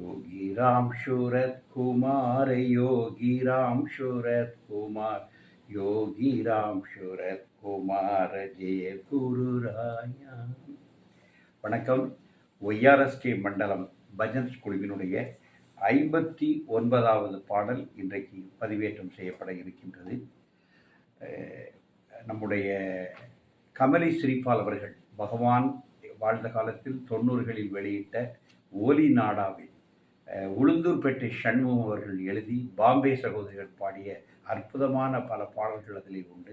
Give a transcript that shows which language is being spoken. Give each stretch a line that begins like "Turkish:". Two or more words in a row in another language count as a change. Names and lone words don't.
Tamil: योगी राम शूरत कुमार योगी राम शूरत कुमार योगी राम शूरत कुमार ஜெய குருராயா. வணக்கம். ஒய்ஆர்எஸ்கே மண்டலம் பஜன்ஸ் குழுவினுடைய 59வது பாடல் இன்றைக்கு பதிவேற்றம் செய்யப்பட இருக்கின்றது. நம்முடைய கமலி ஸ்ரீபால் அவர்கள் பகவான் வாழ்ந்த காலத்தில் 90களில் வெளியிட்ட ஓலி நாடாவில் உளுந்தூர்பேட்டை சண்முகம் அவர்கள் எழுதி பாம்பே சகோதரிகள் பாடிய அற்புதமான பல பாடல்கள் அதில் உண்டு.